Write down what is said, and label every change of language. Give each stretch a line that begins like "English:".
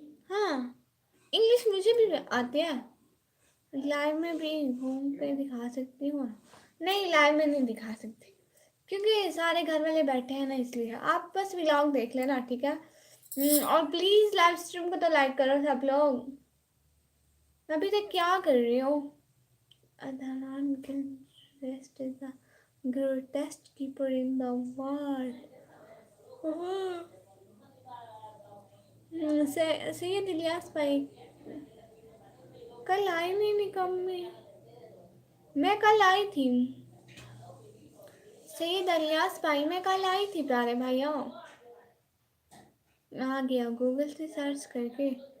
Hindi: हाँ, इंग्लिश मुझे भी आती है। लाइव में भी घूम के दिखा सकती हूँ। नहीं, लाइव में नहीं दिखा सकती क्योंकि सारे घर वाले बैठे हैं ना, इसलिए आप बस व्लॉग देख लेना, ठीक है? और प्लीज लाइव स्ट्रीम को तो लाइक करो सब लोग। अभी तक क्या कर रही हो?
English: Adhanan Gilchrist is the greatest keeper in the world.
Hindi: Syed Ilyas भाई कल आई नहीं निकम में। मैं कल आई थी। सैयद इलियास भाई मैं कल आई थी प्यारे भाइयों। आ गया गूगल से सर्च करके।